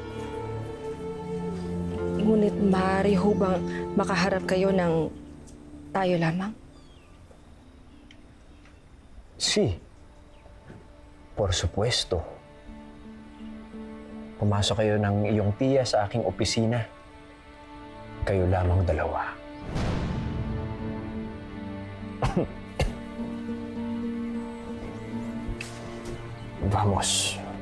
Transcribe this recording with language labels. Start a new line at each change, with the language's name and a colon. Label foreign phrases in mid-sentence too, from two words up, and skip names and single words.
Filipino: Ngunit maaari ho bang makaharap kayo ng tayo lamang?
Spanish: Sí. Por supuesto.
Filipino: Pumasok kayo ng iyong tiya sa aking opisina. Kayo lamang dalawa.
Spanish: Vamos.